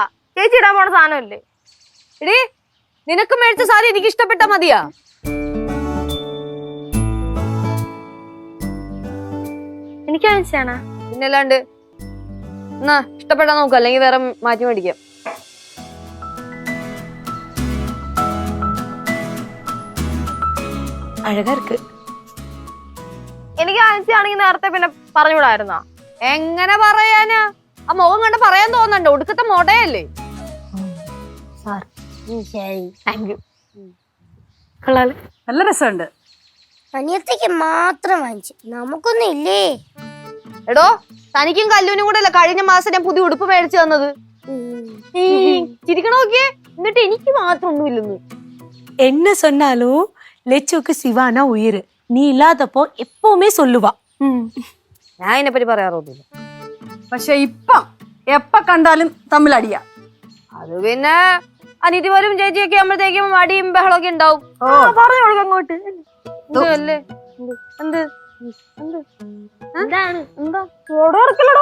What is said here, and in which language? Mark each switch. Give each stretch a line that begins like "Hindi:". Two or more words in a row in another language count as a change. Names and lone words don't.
Malayalam: ചേച്ചി ഇടാൻ പോണ സാധനമല്ലേ. എടീ, നിനക്ക് മേടിച്ച സാരി എനിക്ക് ഇഷ്ടപ്പെട്ടാ മതിയാ? എനിക്ക് ആവശ്യമാണ്. പിന്നല്ലാണ്ട്. എന്നാ ഇഷ്ടപ്പെട്ടാ നോക്ക, അല്ലെങ്കിൽ വേറെ മാറ്റി മേടിക്കാം.
Tamil: அழகா இருக்கு.
Malayalam: എനിക്ക് ആവശ്യമാണെങ്കിൽ നേരത്തെ പിന്നെ പറഞ്ഞുകൂടായിരുന്നോ? എങ്ങനെ പറയാനാ? ആ മുഖം കണ്ട് പറയാൻ തോന്നണ്ടോ? ഒടുക്കത്തെ മോടയല്ലേ.
English: Thank you.
Malayalam: കൊള്ളാല്. നല്ല രസമുണ്ട്. അനിയത്തേക്ക് മാത്രം വാങ്ങിച്ചു, നമുക്കൊന്നും ഇല്ലേ? എടോ തനിക്കും കല്ലൂനും കൂടെ അല്ല കഴിഞ്ഞ മാസം ഞാൻ പുതിയ ഉടുപ്പ് മേടിച്ചു തന്നത്. ചിരിക്കണ നോക്കിയേ, എന്നിട്ട് എനിക്ക് മാത്രം ഒന്നുമില്ലെന്ന്.
Tamil: என்ன சொன்னாலும் லெச்சுக்கு சிவானா உயிர். நீ இல்லாதப்போ எப்பவுமே சொல்லுவா.
Malayalam: ഞാൻ ഇതിനെപ്പറ്റി പറയാറൊന്നുമില്ല. പക്ഷെ ഇപ്പം എപ്പ കണ്ടാലും തമ്മിലടിയാ. അത് പിന്നെ അനിയത്തിമാരും ചേച്ചിയൊക്കെ ആകുമ്പോഴത്തേക്കും അടിയും ബഹളമൊക്കെ ഉണ്ടാവും. പറഞ്ഞു കൊടുക്ക അങ്ങോട്ട്. അല്ലേ എന്ത് എന്താണ് എന്താ മുട ഇറക്കലടോ?